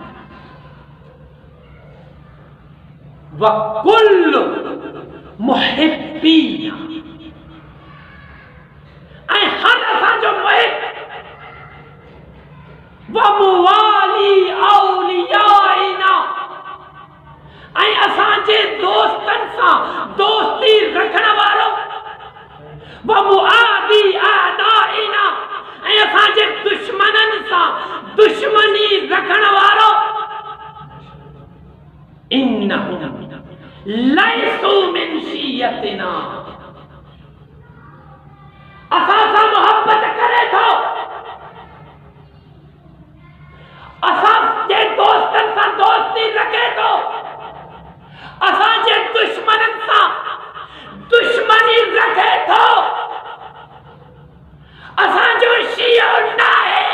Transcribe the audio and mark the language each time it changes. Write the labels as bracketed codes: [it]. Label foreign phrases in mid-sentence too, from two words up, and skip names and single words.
[ar] وكل محبين, [sd] ऐं हर असांजो मुहिब, [ar] وموالي أوليائنا, [sd] ऐं असांजे दोस्तनि सां दोस्ती रखण वारो, [ar] ومعادي أعدائنا, [sd] ऐं असांजे दुश्मननि सां दुश्मनी रखण वारो, [ar] إنهم ليسوا من شيعتنا, [sd] असां सां मोहब्बत करे थो, असांजे दोस्तनि सां दोस्ती रखे थो, असांजे दुश्मननि सां दुश्मनी रखे थो, असांजो शिया न आहे।